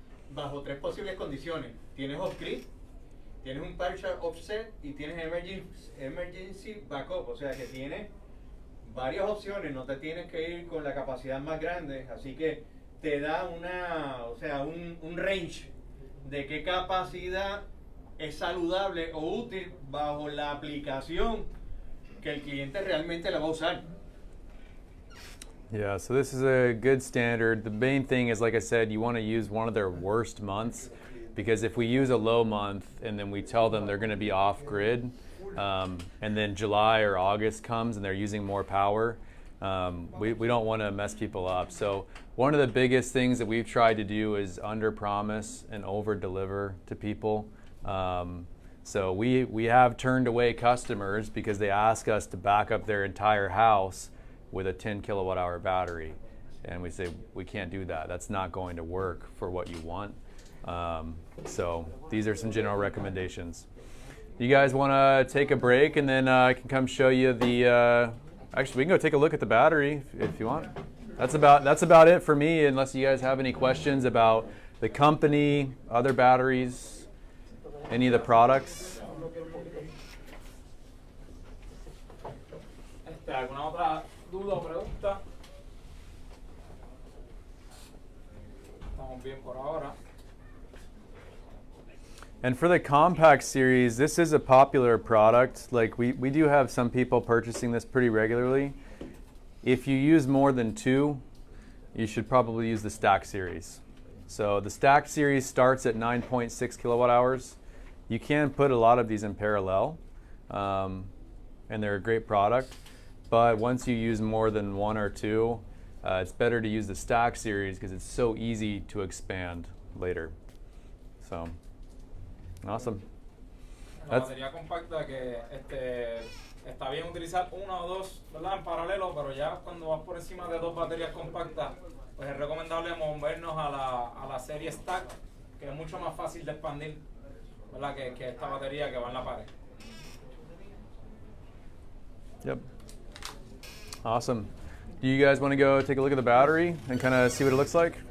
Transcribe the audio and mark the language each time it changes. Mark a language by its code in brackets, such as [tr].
[es] Bajo 3 posibles condiciones. Tienes off-grid, tienes un [en] partial offset [es] y tienes [en] emergency backup, [es] o sea que tienes varias opciones, no te tienes que ir con la capacidad más grande, así que te da un range de qué capacidad es saludable o útil bajo la aplicación que el cliente realmente la va a usar. [en] Yeah, so this is a good standard. The main thing is, like I said, you want to use one of their worst months, because if we use a low month and then we tell them they're going to be off grid, and then July or August comes and they're using more power, we don't want to mess people up. So one of the biggest things that we've tried to do is under promise and over deliver to people. So we have turned away customers because they ask us to back up their entire house with a 10 kilowatt hour battery, and we say we can't do that. That's not going to work for what you want. So these are some general recommendations. You guys want to take a break, and then I can come show you the. Actually, we can go take a look at the battery if you want. That's about it for me, unless you guys have any questions about the company, other batteries, any of the products. [es] ¿Alguna otra duda o pregunta? Estamos bien por ahora. [en] And for the compact series, this is a popular product. Like we do have some people purchasing this pretty regularly. If you use more than two, you should probably use the stack series. So the stack series starts at 9.6 kilowatt hours. You can put a lot of these in parallel, and they're a great product. But once you use more than one or two, it's better to use the stack series because it's so easy to expand later. So, awesome. [es] La batería compacta que está bien utilizar una o dos, ¿verdad? En paralelo, pero ya cuando vas por encima de dos baterías compactas, pues es recomendable movernos a la serie Stack, que es mucho más fácil de expandir, ¿verdad? Que esta batería que va en la pared. [en] Yep. Awesome. Do you guys want to go take a look at the battery and kind of see what it looks like?